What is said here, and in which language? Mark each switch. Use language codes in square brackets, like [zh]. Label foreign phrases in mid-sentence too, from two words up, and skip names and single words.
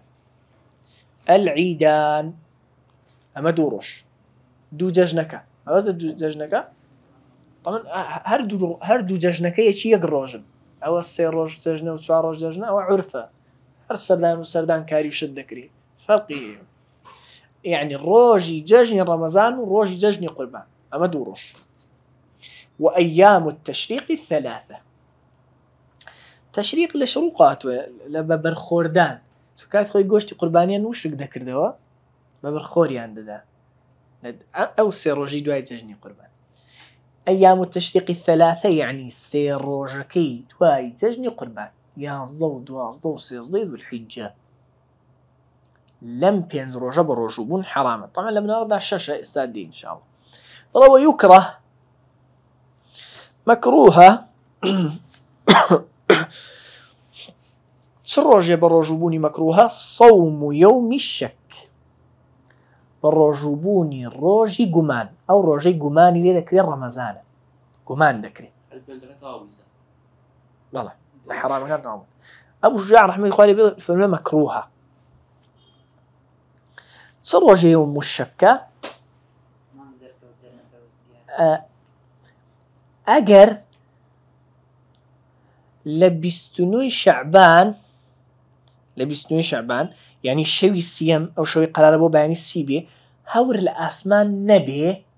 [ckb] العیدان ئەمە 2 ڕۆژ 2 جەژنەکە ئەوەز دوو جەژنەکە هەردوو جەژنەکە یەکی یەک ڕۆژن ئەوە 3 ڕۆژ جەژنە و 4 ڕۆژ جەژنە ئەوە عورفە هەر سەردان و سەردان کاری شت دەکرێت فەرقی یعنی ڕۆژی جەژنی ڕەمەزان و ڕۆژی جەژنی قوربان ئەمە 2 ڕۆژ. [ar] وأيام التشريق [ckb] 3 تشريق لە شروقاتوە لە بەبەرخۆردان کات خۆی گۆشتی قوربانیان وشک دەکردەوە بەبەرخۆریان دەدا ئەو 3 ڕۆژی دوای جەژنی قوربان. [ar] أيام التشريق [ckb] 3 يعني 3 ڕۆژەکەی دوای جەژنی قوربان 11 و 12 و 13 ذو الحجة لەم 5 ڕۆژە بە ڕۆژووبوون حرامە. طبعا لە مناڵدا 6 ئێستا دێ ئینشاءڵڵا. بەڵەوە یوکڕە مەکروهە چ ڕۆژێ بە ڕۆژووبوونی مەکروهە [ar] صوم يوم الشك [ckb] بە ڕۆژووبوونی ڕۆژی گومان ئەو ڕۆژەی گومانی لێ دەکرێت ڕەمەزانە گومان دەکرێت بەڵێ لە حرامەکان تەواو. ئەبوو شوجاع ڕەحمەتی خوای لێ بێ فەرمێ مەکروهە. چ ڕۆژێ یەوم الشەکە ئەگەر لە 29 شەعبان یعنی شەوی سیەم ئەو شەوی قەرارە بۆ بەیانی سی بێ هەور لە ئاسمان نەبێ